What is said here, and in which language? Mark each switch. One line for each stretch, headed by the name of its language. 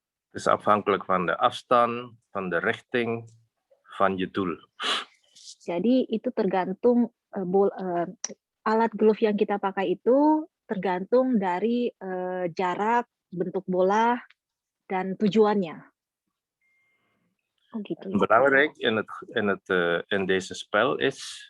Dutch: Het is afhankelijk van de afstand, van de richting, van je doel.
Indonesian: Jadi itu tergantung alat golf yang kita pakai itu tergantung dari jarak, bentuk bola, dan tujuannya. Oh, gitu.
Dutch: Belangrijk in deze spel is.